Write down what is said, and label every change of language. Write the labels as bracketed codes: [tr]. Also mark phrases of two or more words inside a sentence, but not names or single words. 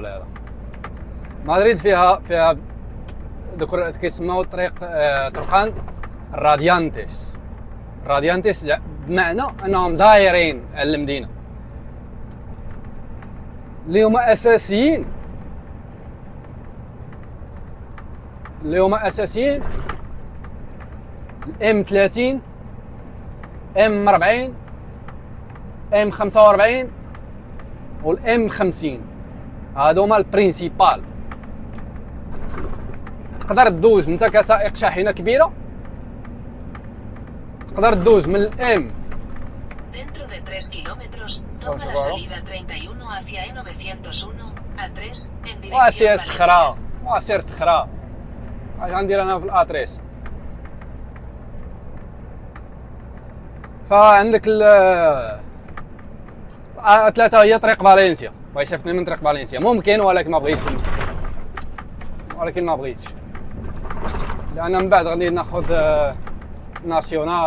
[ar] هذا مدريد فيها دوك كيسموه الطريق طرقان الراديانتيس بمعنى انهم دايرين على المدينه اللي هما اساسيين الام 30 ام 40 ام 45 والام 50. هادو هما البرينسيبال. تقدر تدوز انت كسائق شاحنه كبيره، تقدر تدوز من الام. [es] Dentro de 3 kilómetros, toma la salida 31 hacia E901 A3 en dirección [ar] وسير [es] Valencia. [ar] تخرا اش غندير انا في الاتريس. فعندك ثلاثة هي طريق فالنسيا. بغا يصيفطني من طريق فالنسيا ممكن، ولكن ما بغيتش لان من بعد غادي ناخذ ناسيونال.